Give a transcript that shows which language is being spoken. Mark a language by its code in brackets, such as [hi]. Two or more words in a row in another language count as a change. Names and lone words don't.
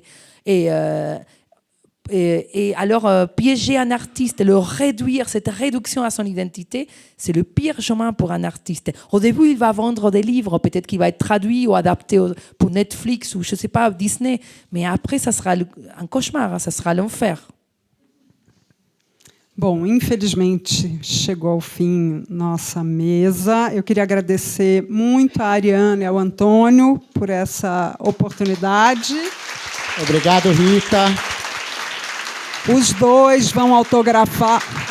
[fr] Et alors, piéger un artiste, le réduire, cette réduction à son identité, c'est le pire chemin pour un artiste. Au début, il va vendre des livres, peut-être qu'il va être traduit ou adapté pour Netflix ou, je ne sais pas, Disney. Mais après, ça sera un cauchemar, ça sera l'enfer. [pt] Bom, infelizmente chegou ao fim nossa mesa. Eu queria agradecer muito a Ariana e ao Antônio por essa oportunidade. Obrigado, Rita. Os dois vão autografar.